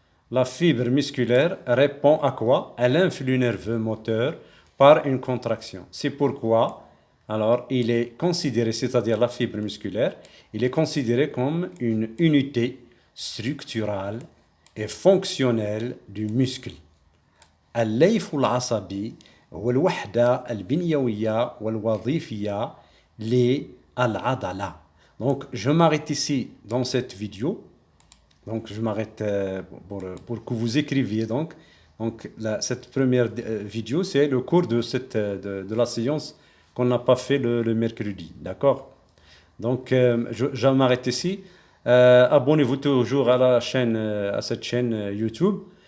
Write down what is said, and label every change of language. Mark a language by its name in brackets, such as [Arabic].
[French] La fibre musculaire répond à quoi? À l'influx nerveux moteur par une contraction. C'est pourquoi, alors, il est considéré, c'est-à-dire la fibre musculaire, il est considéré comme une unité structurale et fonctionnelle du muscle. [Arabic] الليف العصبي هو الوحدة البنيوية والوظيفية للعضلة. [French] Donc, je m'arrête ici dans cette vidéo. Donc, je m'arrête pour que vous écriviez. Donc cette première vidéo, c'est le cours de la séance qu'on n'a pas fait le mercredi. D'accord? Donc, je m'arrête ici. Abonnez-vous toujours à la chaîne, à cette chaîne YouTube.